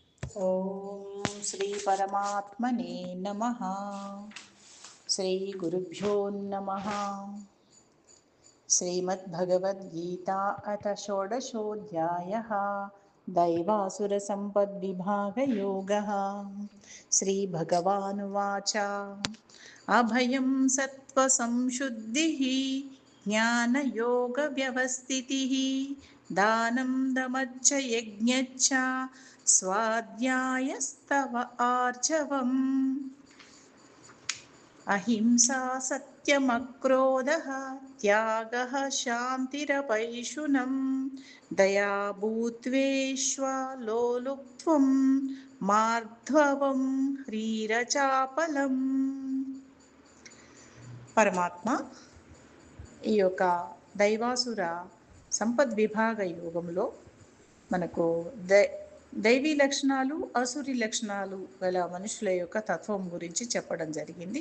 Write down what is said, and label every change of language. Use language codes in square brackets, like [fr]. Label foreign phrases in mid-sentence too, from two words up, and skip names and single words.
[sa] ఓం శ్రీ పరమాత్మనే నమః. శ్రీ గురుభ్యో నమః. శ్రీమద్భగవద్గీతా అథ షోడశోऽధ్యాయः. दैवासुरसम्पद्विभागयोगः. श्रीभगवानुवाच अभयं सत्त्वसंशुद्धिः ज्ञानयोगव्यवस्थितिः दानं दमच्च यज्ञच्च स्वाध्यायस्तव आर्जवम् अहिंसा सत्यमक्रोधः त्यागः शान्तिरपैशुनं दया भूत्वेष्वलोलुप्त्वं मार्धवं ह्रीरचापलम्. [te] పరమాత్మ ఈ యొక్క దైవాసుర సంపద్విభాగ యోగంలో మనకు దైవీ లక్షణాలు అసురి లక్షణాలు గల మనుషుల యొక్క తత్వం గురించి చెప్పడం జరిగింది.